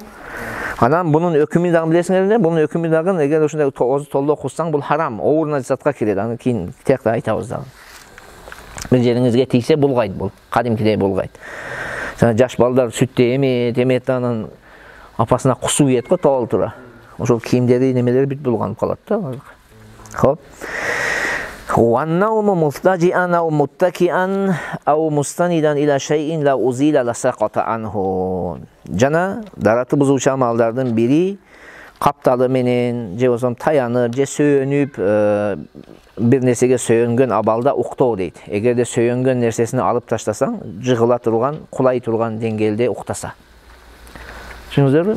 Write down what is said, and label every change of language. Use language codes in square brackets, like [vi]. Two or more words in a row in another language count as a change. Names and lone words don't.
[ky] Анан бунун өкүмү дагы билесиңерби? Бунун өкүмү дагы эгер ушундай оозу толдоо куссаң, бул харам, оор нажисатка кирет. Аны кийин тиякта айтабыз дагы. Бир жериңизге тийсе булгайт бул, кадимкидей булгайт. Жаш балдар сүттү эмет анан апасына кусуу ийет го табал тура. Ошол кийимдери немелер бүт булганып калат да. Хоп. [ar] وَالنَّوْمُ مُفْتَجِئًا أَوْ مُتَّكِئًا أَوْ مُسْتَنِدًا إِلَى شَيْءٍ لَا أُزِيلَ لَسَقَطَ عَنْهُ. [ky] Жана дараты бузуучу амалдардын бири капталы менен, же болсо таянып, же сөөнүп, бир нерсеге сөөнгөн абалда уктоо дейт. Эгерде сөөнгөн нерсесини алып таштасаң, жыгыла турган, кулай турган деңгээлде уктаса. Түшүндүңүзбү?